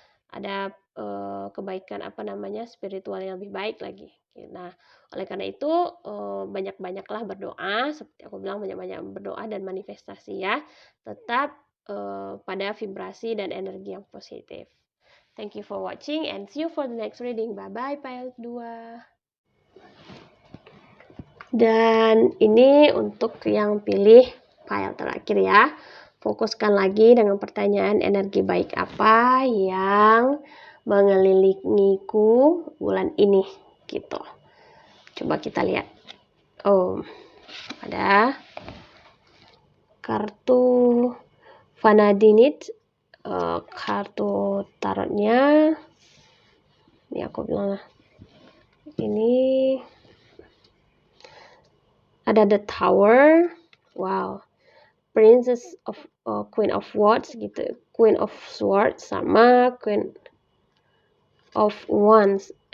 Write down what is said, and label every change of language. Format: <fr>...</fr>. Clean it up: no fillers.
<id>Ada kebaikan spiritual yang lebih baik lagi. Nah, oleh karena itu banyak-banyaklah berdoa, seperti aku bilang, banyak-banyak berdoa dan manifestasi ya. Tetap pada vibrasi dan energi yang positif.</id> <en>Thank you for watching and see you for the next reading. Bye bye pile 2.</en> <id>Dan ini untuk yang pilih pile terakhir ya. Fokuskan lagi dengan pertanyaan energi baik apa yang mengelilingiku bulan ini gitu. Coba kita lihat. Ada kartu Vanadinit, kartu tarotnya. Ini aku bilang ini ada the Tower. Wow. Princess of Queen of Wands gitu, Queen of Swords sama Queen of Wands.</id>